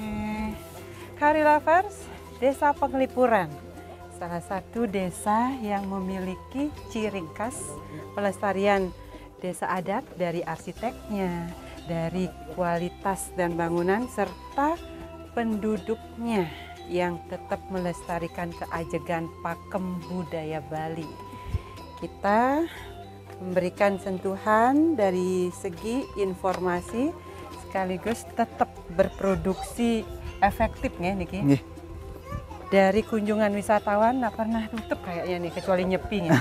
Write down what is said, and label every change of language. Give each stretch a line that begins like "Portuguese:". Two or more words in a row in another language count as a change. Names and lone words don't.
Indonesian: Kari Lovers, Desa Penglipuran, salah satu desa yang memiliki ciri khas pelestarian desa adat dari arsiteknya, dari kualitas dan bangunan, serta penduduknya yang tetap melestarikan keajegan pakem budaya Bali. Kita memberikan sentuhan dari segi informasi sekaligus tetap berproduksi efektif ya Niki.
Balinese: Nggih.
Indonesian: Dari kunjungan wisatawan nggak pernah tutup kayaknya nih kecuali nyepi ya.